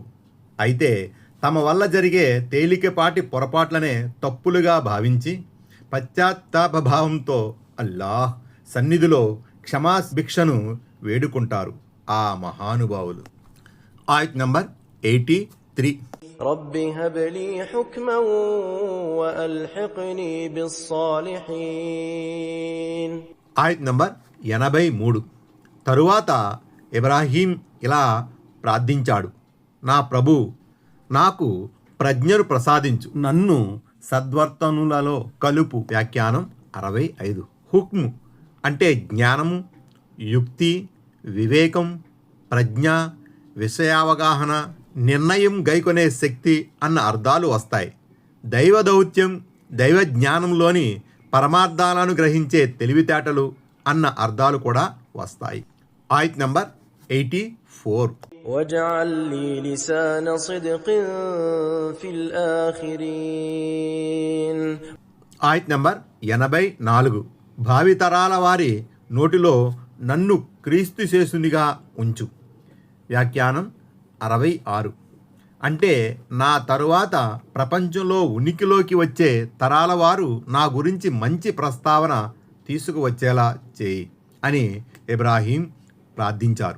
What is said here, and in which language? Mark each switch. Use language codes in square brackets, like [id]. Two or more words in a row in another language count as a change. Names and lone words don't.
[te] అయితే తమ వల్ల జరిగే తేలికపాటి పొరపాట్లనే తప్పులుగా భావించి పశ్చాత్తాపభావంతో అల్లాహ్ సన్నిధిలో క్షమాభిక్షను వేడుకుంటారు ఆ మహానుభావులు. ఆయత్ నంబర్ 83. [ar] رب هب لي حكما وألحقني بالصالحين. [te] ఆయత్ నంబర్ 83. తరువాత ఇబ్రాహీం ఇలా ప్రార్థించాడు, నా ప్రభు నాకు ప్రజ్ఞను ప్రసాదించు, నన్ను సద్వర్తనులలో కలుపు. వ్యాఖ్యానం 65. హుక్ము అంటే జ్ఞానము, యుక్తి, వివేకం, ప్రజ్ఞ, విషయావగాహన, నిర్ణయం గైకొనే శక్తి అన్న అర్థాలు వస్తాయి. దైవ దౌత్యం, దైవ జ్ఞానంలోని పరమార్థాలను గ్రహించే తెలివితేటలు అన్న అర్థాలు కూడా వస్తాయి. ఆయత్ నంబర్ 84. [ar] واجعل لي لسان صدق في الآخرين. [te] ఆయత్ నంబర్ 84. భావితరాల వారి నోటిలో నన్ను క్రీస్తు శేషునిగా ఉంచు. వ్యాఖ్యానం 66. అంటే నా తరువాత ప్రపంచంలో ఉనికిలోకి వచ్చే తరాల వారు నా గురించి మంచి ప్రస్తావన తీసుకువచ్చేలా చేయి అని ఇబ్రాహీం ప్రార్థించారు.